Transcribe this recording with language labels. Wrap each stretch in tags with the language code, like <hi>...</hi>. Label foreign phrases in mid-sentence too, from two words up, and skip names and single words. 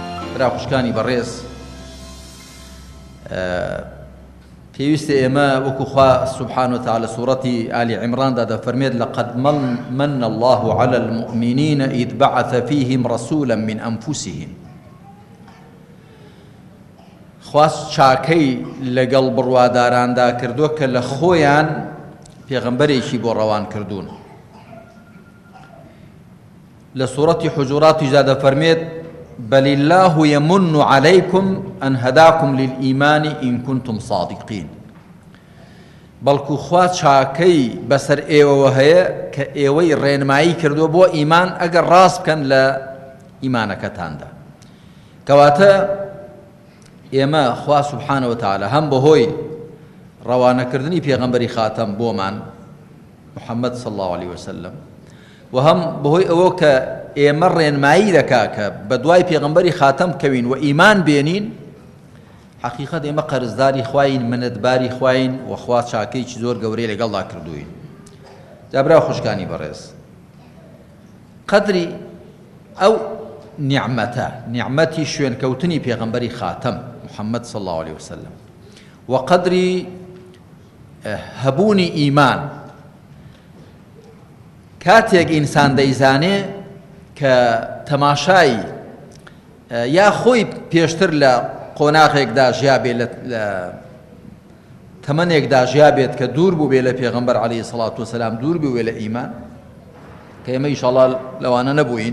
<ckb>برا خوشکانی بەڕێز پێویستە ئێمە وەکو خوا</ckb> <ar>سبحانه وتعالى</ar> <ckb>سوورەتی آلی عیمڕاندا دەفەرمێت</ckb> <ar>لقد من الله على المؤمنين إذ بعث فيهم رسولا من أنفسهم</ar> <ckb>خواست چاکەی لەگەڵ بڕواداراندا کردووە کە لە خۆیان پێغەمبەرێکی بۆ ڕەوان کردوون. لە سوورەتی حجوراتیشدا دەفەرمێت</ckb> <ar>بل الله يمن عليكم أن هداكم للإيمان إن كنتم صادقين.</ar> <ckb>بەڵکو خوا چاکەی بەسەر ئێوەوە هەیە کە ئێوەی ڕێنمایی کردووە بۆ ئیمان ئەگەر ڕاست بکەن لە ئیمانەکەتاندا. کەواتە ئێمە خوا</ckb> <ar>سبحانه وتعالى</ar> <ckb>هەم بەهۆی ڕەوانەکردنی پێغەمبەری خاتەم بۆمان محەممەد</ckb> <ar>صلى الله عليه وسلم</ar> <ckb>و هەم بەهۆی ئەوە کە ئێمە ڕێنمایی دەکا کە بە دوای پێغەمبەری خاتەم کەوین و ئیمان بێنین، حەقیقەت ئێمە قەرزداری خواین، منەتباری خواین و خوا چاکەیەکی زۆر گەورەی لەگەڵدا کردووین. جا برا خوشکانی بەڕێز، قەدری ئەو نیعمەتە، نیعمەتی شوێنکەوتنی پێغەمبەری خاتەم محەممەد</ckb> <ar>صلى الله عليه وسلم</ar> <ckb>و قەدری هەبوونی ئیمان کاتێک ئینسان دەیزانێ کە تەماشای یا خۆی پێشتر لە قۆناغێکدا ژیابێت، لە تەمەنێکدا ژیابێت کە دوور بوو بێ لە پێغەمبەر</ckb> <ar>عەلەیهی سەڵات وسەلام،</ar> <ckb>دوور بوو بێ لە ئیمان، کە ئێمە ئینشاڵڵا لەوانە نەبووین.</ckb>